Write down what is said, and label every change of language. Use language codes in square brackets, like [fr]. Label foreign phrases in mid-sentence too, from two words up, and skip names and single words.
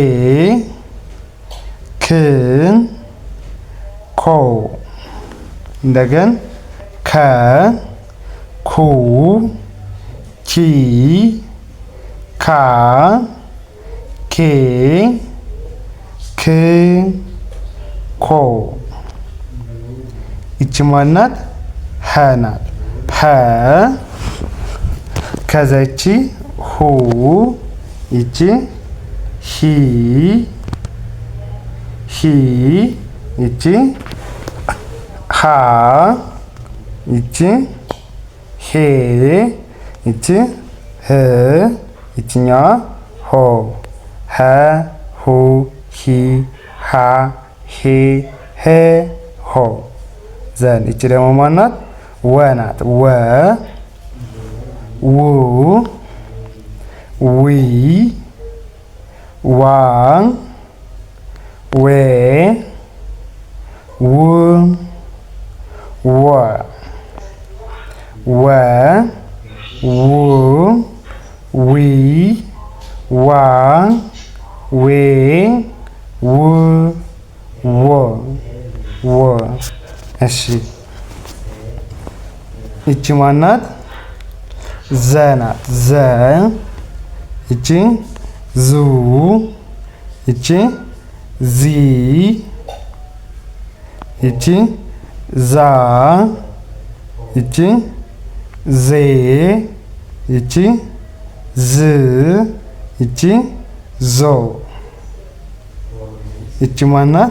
[am] ክ ኮ። እንደገን ከ ኩ ኪ ካ ኬ ክ ኮ። ይቺ ማናት? ሀ ናት። ሀ ከዛቺ ሁ፣ ይቺ ሂ ሂ፣ ይቺ ሃ፣ ይቺ ሄ፣ ይቺ ህ፣ ይቺኛዋ ሆ። ሀ ሁ ሂ ሃ ሄ ሄ ሆ። ዘን ይቺ ደግሞ ማናት? ወ ናት። ወ ው ዊ ዋ ዌ ው ወ ወ ው ዊ ዋ ዌ ው ወ ወ። እሺ ይቺ ማናት? ዘ ናት። ዘ ይቺ ዙ፣ ይቺ ዚ፣ ይቺ ዛ፣ ይቺ ዜ፣ ይቺ ዝ፣ ይቺ ዞ። ይቺ ማናት?